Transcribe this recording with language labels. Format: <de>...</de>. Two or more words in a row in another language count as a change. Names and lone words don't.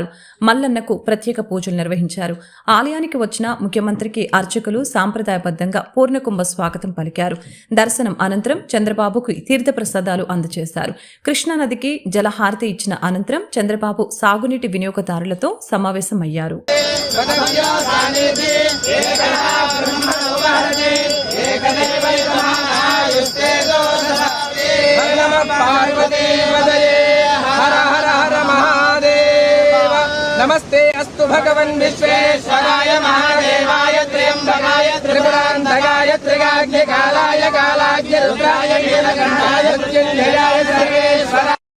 <te>మల్లన్నకు ప్రత్యేక పూజలు నిర్వహించారు. ఆలయానికి వచ్చిన ముఖ్యమంత్రికి అర్చకులు సాంప్రదాయబద్ధంగా పూర్ణకుంభ స్వాగతం పలికారు. దర్శనం అనంతరం చంద్రబాబుకు తీర్థప్రసాదాలు అందజేశారు. కృష్ణానదికి జలహారతి ఇచ్చిన అనంతరం చంద్రబాబు సాగునీటి వినియోగదారులతో సమావేశమయ్యారు.</te> <sa>नमस्ते अस्तु भगवन् विश्वेश्वराय महादेवाय त्र्यंबकाय त्रिपुरान्तकाय त्रिगाग्निकालाय कालाग्नि रुद्राय नीलकण्ठाय मृत्युञ्जयाय सर्वेश्वराय</sa>